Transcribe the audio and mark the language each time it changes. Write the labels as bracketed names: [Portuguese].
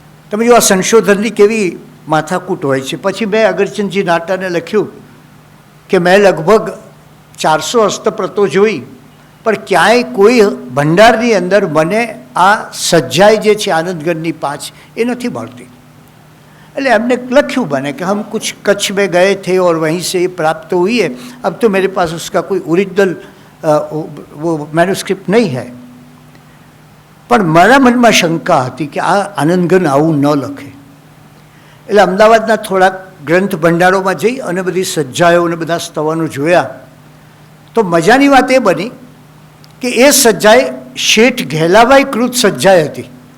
[Gujarati] તમે જો આ સંશોધનની કેવી માથાકૂટ હોય છે. પછી મેં અગરચંદજી નાટાને લખ્યું કે મેં લગભગ 400 હસ્તપ્રતો જોઈ, પણ ક્યાંય કોઈ ભંડારની અંદર મને આ સજ્જાઈ જે છે આનંદગનની 5 એ નથી મળતી. એટલે એમને લખ્યું બને [Hindi] कि हम कुछ कच्छ में गए थे और वहीं से ये प्राप्त हुई है, अब तो मेरे पास उसका कोई ओरिजिनल वो मैन्युस्क्रिप्ट नहीं है. [Gujarati] પણ મારા મનમાં શંકા હતી કે આ આનંદગન આવું ન લખે. એટલે અમદાવાદના થોડાક ગ્રંથ ભંડારોમાં જઈ અને બધી સજ્જાઓ અને બધા સ્તવનો જોયા, તો મજાની વાત એ બની કે એ સજ્જાએ શેઠ ઘેલાભાઈ કૃત સજ્જાએ હતી.